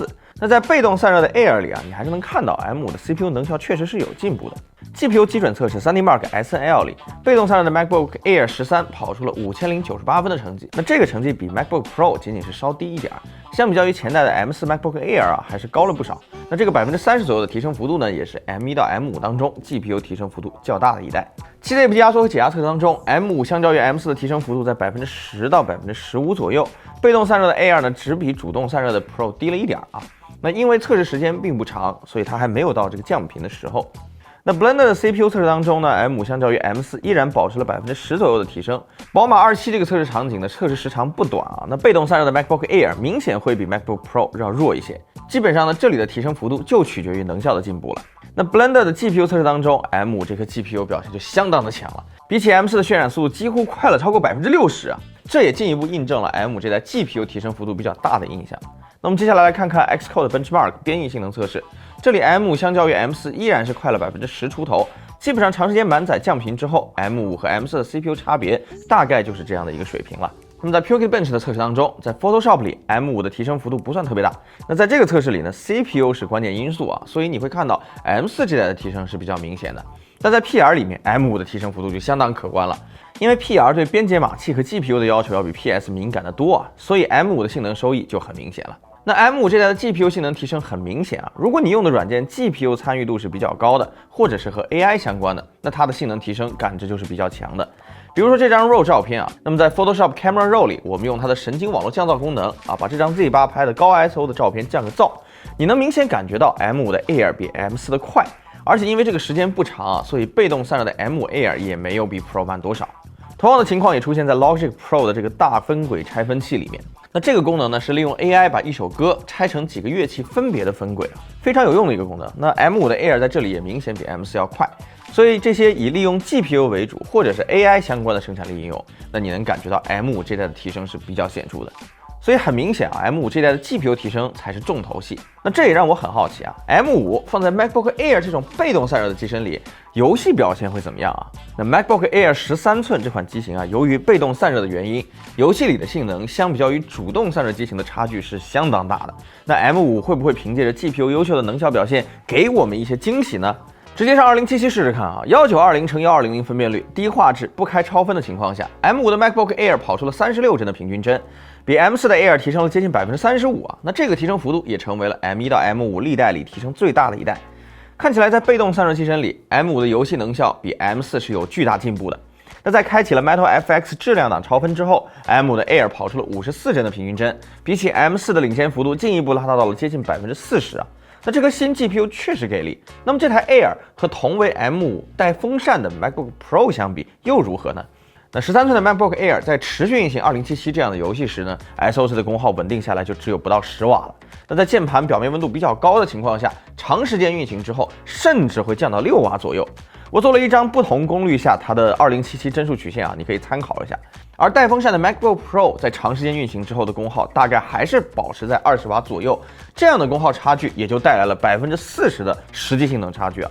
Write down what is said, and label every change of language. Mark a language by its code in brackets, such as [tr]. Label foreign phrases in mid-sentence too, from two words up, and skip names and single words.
[zh] 那在被動散熱的 Air 裡啊，你還是能看到 M5 的 CPU 能效確實是有進步的。GPU 基準測試 3D Mark SNL 裡，被動散熱的 MacBook Air 13跑出了5098分的成績，那這個成績比 MacBook Pro 僅僅是稍低一點，相比較於前代的 M4 MacBook Air 啊，還是高了不少。那這個30%左右的提升幅度呢，也是 M1 到 M5 當中 GPU 提升幅度較大的一代。7ZIP 壓縮和解压測試當中 ，M5 相較於 M4 的提升幅度在10%到15%左右，被動散熱的 Air 呢，只比主動散热的 Pro 低了一點啊。那因為測試時間並不長，所以它還沒有到這個降频的時候。那 Blender 的 CPU 測試當中呢 ，M5 相較於 M4 依然保持了10%左右的提升。寶馬27這個測試場景的測試時長不短啊，那被動散熱的 MacBook Air 明顯會比 MacBook Pro 要弱一些。基本上呢，這裡的提升幅度就取決於能效的進步了。那 Blender 的 GPU 測試當中 ，M5 這顆 GPU 表現就相當的強了，比起 M4 的渲染速度幾乎快了超過60%啊，這也進一步印證了 M5 這代 GPU 提升幅度比較大的印象。那麼接下來看看 Xcode Benchmark 編譯性能測試，這裡 M5 相較於 M4 依然是快了10%出頭，基本上長時間滿載降頻之後 ，M5 和 M4 的 CPU 差別大概就是這樣的一個水平了。那麼在 Puregeekbench 的測試當中，在 Photoshop 裡 M5 的提升幅度不算特別大，那在這個測試裡呢 ，CPU 是關鍵因素啊，所以你會看到 M4 這代的提升是比較明顯的，但在 PR 裡面 M5 的提升幅度就相當可觀了。因為 PR 對編解碼器和 GPU 的要求要比 PS 敏感得多啊，所以 M5 的性能收益就很明顯了。那 M5 這代的 GPU 性能提升很明顯啊，如果你用的軟件 GPU 參與度是比較高的，或者是和 AI 相關的，那它的性能提升感知就是比較強的。比如說這張 RAW 照片啊，那麼在 Photoshop Camera Raw 裡，我們用它的神經網絡降噪功能啊，把這張 Z8 拍的高 ISO 的照片降個噪，你能明顯感覺到 M5 的 Air 比 M4 的快，而且因為這個時間不長啊，所以被動散熱的 M5 Air 也沒有比 Pro 慢多少。同樣的情況也出現在 Logic Pro 的這個大分軌拆分器裡面。那這個功能呢，是利用 AI 把一首歌拆成幾個樂器分別的分軌啊，非常有用的一個功能。那 M5 的 Air 在這裡也明顯比 M4 要快，所以這些以利用 GPU 為主或者是 AI 相關的生產力應用，那你能感覺到 M5 這代的提升是比較顯著的。所以很明顯啊 ，M5 這代的 GPU 提升才是重头戲。那這也讓我很好奇啊 ，M5 放在 MacBook Air 这種被動散熱的機身裡，遊戲表現會怎麼樣啊？那 MacBook Air 13寸這款機型啊，由於被動散熱的原因，遊戲裡的性能相比較於主動散熱機型的差距是相當大的。那 M5 會不會憑借着 GPU 優秀的能效表現，給我們一些驚喜呢？直接上2077試試看啊，1920×1200分辨率，低畫質不開超分的情況下 ，M5 的 MacBook Air 跑出了36帧的平均帧，比 M4 的 Air 提升了接近35%啊。那這個提升幅度也成為了 M1 到 M5 歷代裡提升最大的一代。看起來在被動散熱機身裡 ，M5 的遊戲能效比 M4 是有巨大進步的。那在開啟了 Metal FX 質量檔超分之後 ，M5 的 Air 跑出了54帧的平均帧，比起 M4 的領先幅度進一步拉大到了接近40%啊。那這顆新 GPU 確實給力。那麼這台 Air 和同為 M5 帶風扇的 MacBook Pro 相比又如何呢？那13寸的 MacBook Air 在持續運行2077這樣的遊戲時呢 ，SoC 的功耗穩定下來就只有不到10瓦了。那在鍵盤表面溫度比較高的情況下，長時間運行之後，甚至會降到6瓦左右。我做了一張不同功率下它的2077帧數曲線啊，你可以參考一下。而帶風扇的 MacBook Pro 在長時間運行之後的功耗大概還是保持在20瓦左右，這樣的功耗差距也就帶來了40%的實際性能差距啊。